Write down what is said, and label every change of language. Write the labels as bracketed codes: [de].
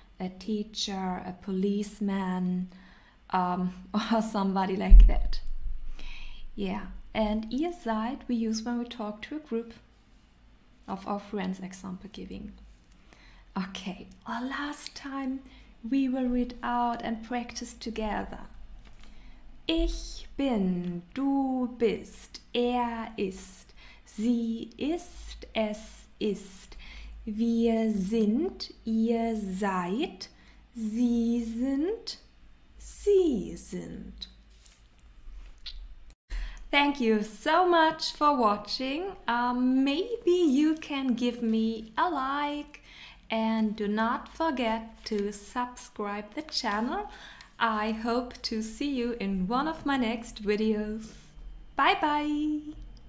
[en] a teacher, a policeman, or somebody like that. Yeah, and ihr seid we use when we talk to a group of our friends, example giving. Okay, last time we will read out and practice together. [de] Ich bin, du bist, ist, sie ist, es ist. Wir sind, ihr seid, sie sind, sie sind. [en] Thank you so much for watching. Maybe you can give me a like and do not forget to subscribe the channel. I hope to see you in one of my next videos. Bye bye!